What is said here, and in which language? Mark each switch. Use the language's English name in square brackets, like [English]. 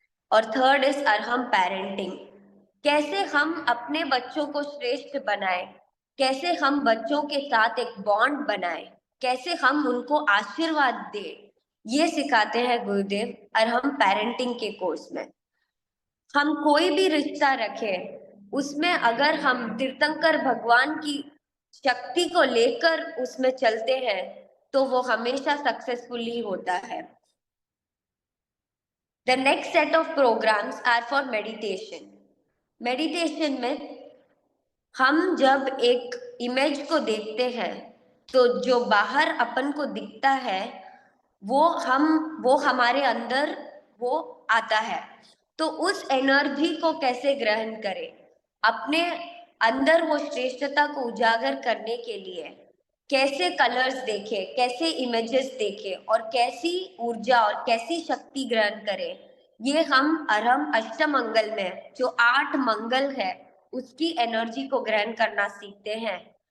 [Hindi] और third is Arham parenting. कैसे हम अपने बच्चों को श्रेष्ठ बनाएं, कैसे हम बच्चों के साथ एक बॉन्ड बनाएं, कैसे हम उनको आशीर्वाद दें, ये सिखाते हैं गुरुदेव अरहम पेरेंटिंग के कोर्स में। हम कोई भी रिश्ता रखें उसमें अगर हम तीर्थंकर भगवान की शक्ति को लेकर उसमें चलते हैं तो वो हमेशा सक्सेसफुली होता है। [English] The next set of programs are for meditation. [Hindi] Meditation में हम जब एक इमेज को देखते हैं तो जो बाहर अपन को दिखता है वो हमारे अंदर वो आता है। तो उस एनर्जी को कैसे ग्रहण करें, अपने अंदर वो श्रेष्ठता को उजागर करने के लिए कैसे कलर्स देखें, कैसे इमेजेस देखें और कैसी ऊर्जा और कैसी शक्ति ग्रहण करें, ये हम अरहम अष्टमंगल में जो 8 मंगल है उसकी एनर्जी को ग्रहण करना सीखते हैं।